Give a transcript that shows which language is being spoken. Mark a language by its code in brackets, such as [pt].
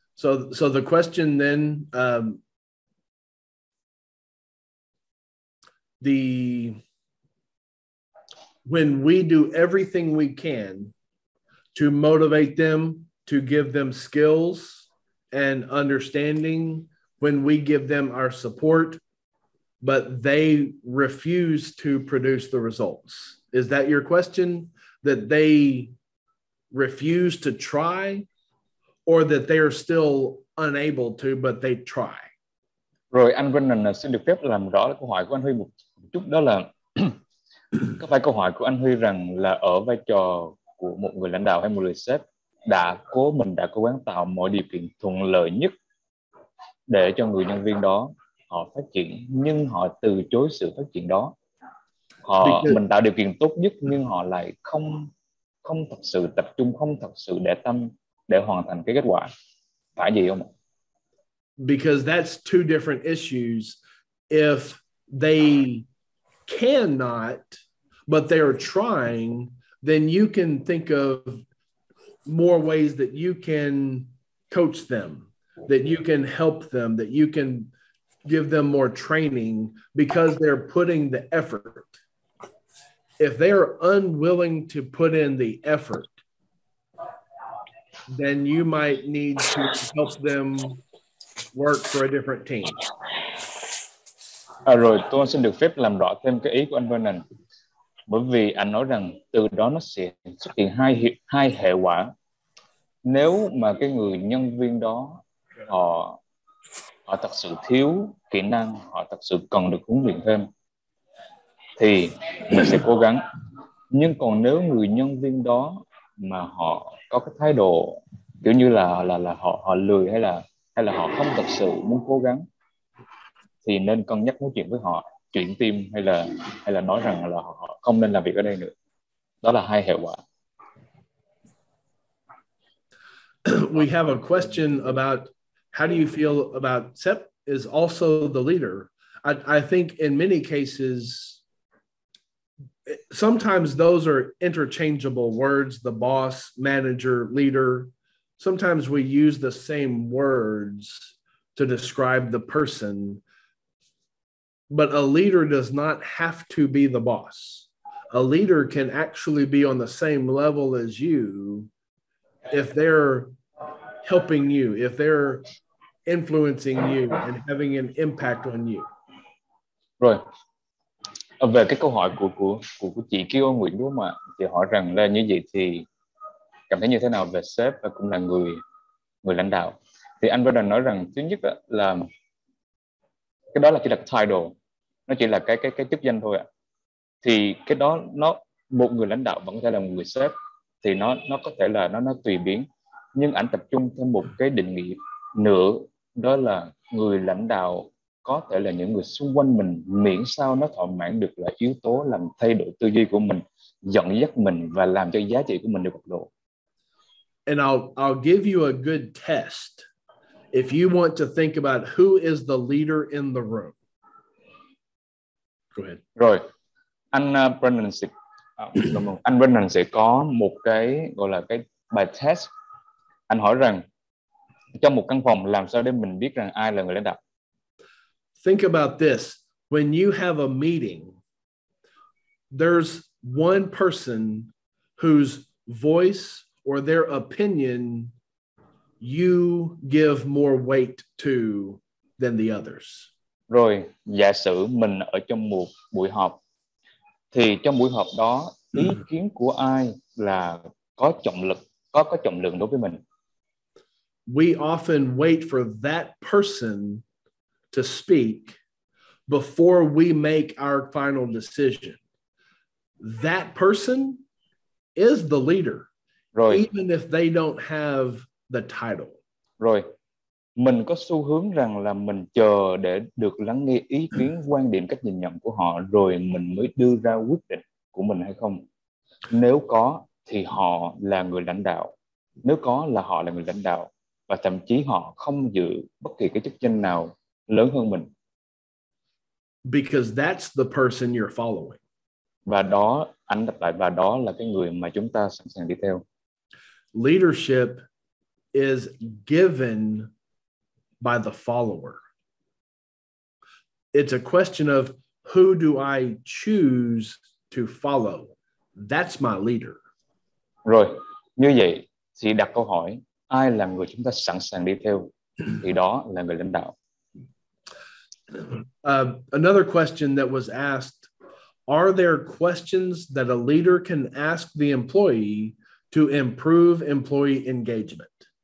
[en] So the question then, when we do everything we can to motivate them, to give them skills and understanding, when we give them our support, but they refuse to produce the results. Is that your question? That they refuse to try, or that they are still unable to, but they try? [vi] Rồi, anh Vernon xin được phép làm rõ câu hỏi của anh Huy một chút, đó là có phải câu hỏi của anh Huy rằng là ở vai trò của một người lãnh đạo hay một người sếp đã cố gắng tạo mọi điều kiện thuận lợi nhất để cho người nhân viên đó họ phát triển, nhưng họ từ chối sự phát triển đó. Mình tạo điều kiện tốt nhất nhưng họ lại không thật sự tập trung, không thật sự để tâm để hoàn thành cái kết quả. Phải gì không ạ? [en] Because that's two different issues. If they cannot, but they are trying, then you can think of more ways that you can coach them, that you can help them, that you can give them more training because they're putting the effort. If they are unwilling to put in the effort, then you might need to help them work for a different team. [vi] Rồi tôi xin được phép làm rõ thêm cái ý của anh Vernon, bởi vì anh nói rằng từ đó nó sẽ xuất hiện hai hệ quả. Nếu mà cái người nhân viên đó họ thật sự thiếu kỹ năng, họ thật sự cần được huấn luyện thêm, thì mình sẽ cố gắng. Nhưng còn nếu người nhân viên đó mà họ có cái thái độ kiểu như là họ lười hay là hay là họ không thật sự muốn cố gắng thì nên cân nhắc nói chuyện với họ, chuyển team hay là nói rằng là họ không nên làm việc ở đây nữa. Đó là hai hệ quả. [en] We have a question about how do you feel about Sep is also the leader. I think in many cases, sometimes those are interchangeable words, the boss, manager, leader. Sometimes we use the same words to describe the person, but a leader does not have to be the boss. A leader can actually be on the same level as you if they're helping you, if they're influencing you and having an impact on you. [vi] Rồi, về cái câu hỏi của chị Kiêu Nguyễn đúng không ạ? Chị hỏi rằng là như vậy thì cảm thấy như thế nào về sếp và cũng là người lãnh đạo. Thì anh Brandon nói rằng thứ nhất là cái đó là chỉ là title, nó chỉ là cái chức danh thôi ạ. Thì cái đó một người lãnh đạo vẫn có thể là một người sếp, thì nó có thể là nó tùy biến, nhưng anh tập trung thêm một cái định nghĩa nữa, đó là người lãnh đạo có thể là những người xung quanh mình, miễn sao nó thỏa mãn được là yếu tố làm thay đổi tư duy của mình, dẫn dắt mình và làm cho giá trị của mình được bộc lộ. [en] And I'll give you a good test if you want to think about who is the leader in the room. Go ahead. [vi] Rồi, anh Brennan sẽ có một cái gọi là cái bài test. Anh hỏi rằng trong một căn phòng làm sao để mình biết rằng ai là người lãnh đạo. [en] Think about this. When you have a meeting, there's one person whose voice or their opinion you give more weight to than the others. [vi] Rồi, giả sử mình ở trong một buổi họp, thì trong buổi họp đó ý kiến của ai là có trọng lực, có trọng lượng đối với mình. [en] We often wait for that person to speak before we make our final decision. That person is the leader, [vi] rồi, [en] even if they don't have the title. [vi] Rồi, mình có xu hướng rằng là mình chờ để được lắng nghe ý kiến, quan điểm, cách nhìn nhận của họ rồi mình mới đưa ra quyết định của mình hay không. Nếu có thì họ là người lãnh đạo. Nếu có là họ là người lãnh đạo, và thậm chí họ không giữ bất kỳ cái chức danh nào lớn hơn mình. [en] Because that's the person you're following. [vi] Và đó, anh đọc lại, và đó là cái người mà chúng ta sẵn sàng đi theo. [en] Leadership is given by the follower. It's a question of who do I choose to follow? That's my leader. [vi] Rồi, như vậy thì đặt câu hỏi, ai là người chúng ta sẵn sàng đi theo, thì đó là người lãnh đạo. [en] Another question that was asked, are there questions that a leader can ask the employee to improve employee engagement?